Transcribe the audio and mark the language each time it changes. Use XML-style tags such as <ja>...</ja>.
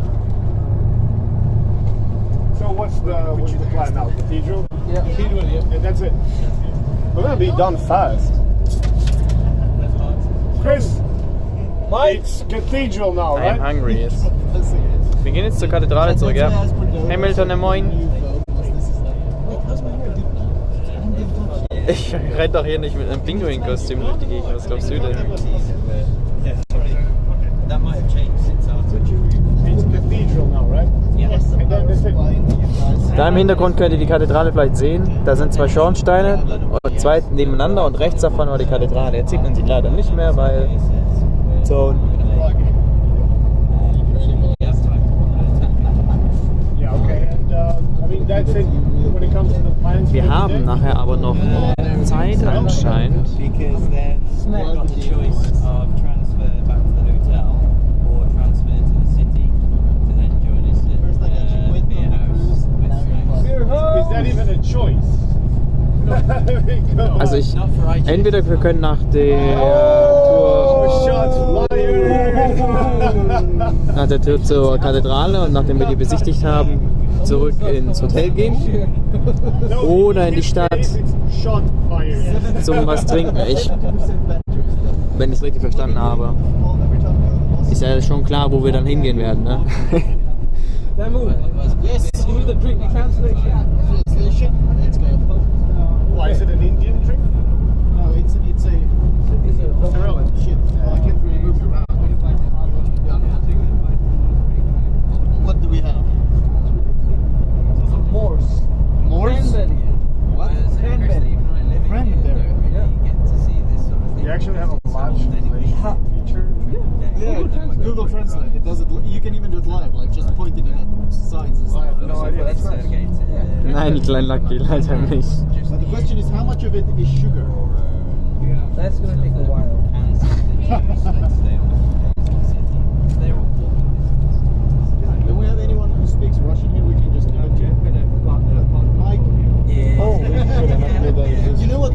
<en>So what's the plan now? Cathedral? Yeah. Cathedral, yeah. And that's it. We're gonna be done fast. Chris, it's cathedral now, I am right? hungry</en> <de>jetzt. Wir gehen jetzt zur Kathedrale zurück, ja? Hamilton, moin. Ich renn doch hier nicht mit einem Pinguin-Kostüm durch die Gegend, was glaubst du denn?</de> <en>That might have changed since It's cathedral now, right? Yes. And then that's it.</en> <de>Da im Hintergrund könnt ihr die Kathedrale vielleicht sehen. Da sind zwei Schornsteine, zwei nebeneinander und rechts davon war die Kathedrale. Jetzt sieht man sie leider nicht mehr, weil so.</de> <en>Yeah, okay. And I mean that's it when it comes to the plans.</en> <de>Wir haben nachher aber noch Zeit anscheinend.</de> <en>Because then we've got the choice of transfer back to the hotel or transfer to the city to then join us at beer house with snacks. Is that even a choice?</en> <de>Also entweder wir können nach der Tour zur Kathedrale und nachdem wir die besichtigt haben, zurück ins Hotel gehen oder in die Stadt zum was trinken. Wenn ich es richtig verstanden habe, ist ja schon klar, wo wir dann hingehen werden, ne?</de> <en>Yes, do the drink translation. Let's go. Why is it an Indian drink? No, it's a shit. I can't really move around. What do we have? Morse. Morse? What? Cranberry. Cranberry. You get to see this sort of thing. You actually have a live translation feature. Yeah, Google Translate. It does it. You can even do it live, like just pointing it at signs and stuff. No idea. That's right.</en> <de>Nein, klein Lucky, leider nicht.</de> <en>So the question is, how much of it is sugar? That's gonna take a while. Do we have anyone who speaks Russian here? We can just give it to Mike. Yeah. Oh, you know what?</en>